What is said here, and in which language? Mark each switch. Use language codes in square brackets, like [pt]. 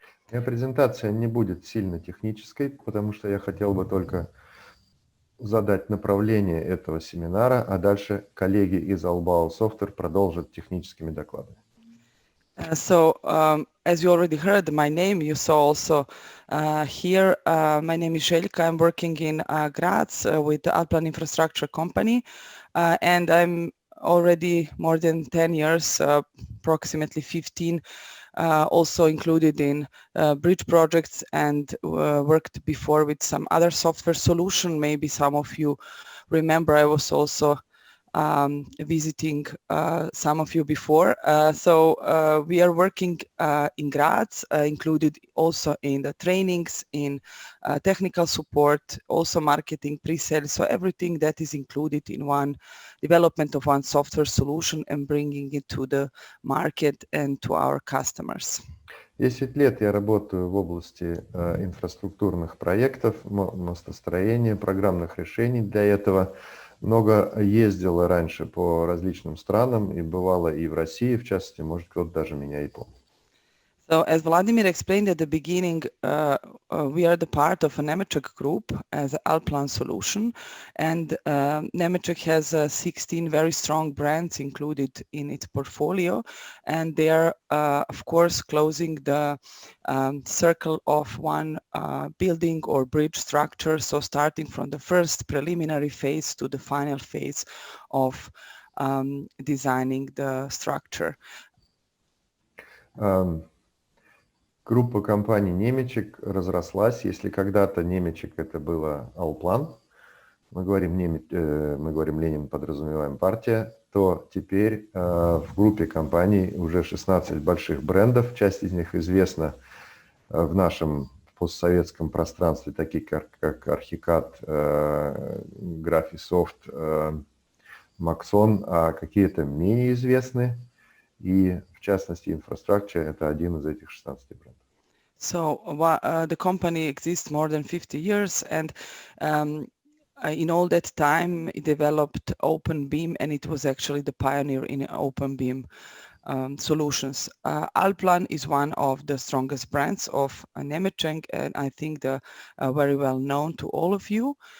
[ru] Моя презентация не будет сильно технической, потому что я хотел бы только задать направление этого семинара, а дальше коллеги из Albao Software продолжат техническими докладами. [en] So, as you already heard my name, you saw also here, my name is Željka. I'm working in Graz with the Allplan Infrastructure company, and I'm already more than 10 years, approximately 15, also included in bridge projects and worked before with some other software solution. Maybe some of you remember I was also visiting some of you before. So we are working in Graz, included also in the trainings, in technical support, also marketing, pre-sales, so everything that is included in one development of one software solution and bringing it to the market and to our customers. [ru] 10 лет я работаю в области инфраструктурных проектов, мостостроения, программных решений для этого. Много ездила раньше по различным странам и бывала и в России, в частности, может, кто-то даже меня и помнит. [en] So as Vladimir explained at the beginning, we are the part of a Nemetschek group as an Allplan solution, and Nemetschek has 16 very strong brands included in its portfolio, and they are, of course, closing the circle of one building or bridge structure, so starting from the first preliminary phase to the final phase of designing the structure. [ru] Группа компаний Nemetschek разрослась. Если когда-то Nemetschek это было Allplan, мы говорим Ленин, подразумеваем партия, то теперь в группе компаний уже 16 больших брендов. Часть из них известна в нашем постсоветском пространстве, такие как Archicad, Graphisoft, Maxon, а какие-то менее известны. И в частности, Infrastructure – это один из этих 16 брендов. [en] So the company exists more than 50 years, and in all that time it developed Open Beam, and it was actually the pioneer in Open Beam solutions. Allplan is one of the strongest brands of Nemetschek, and I think the very well known to all of you.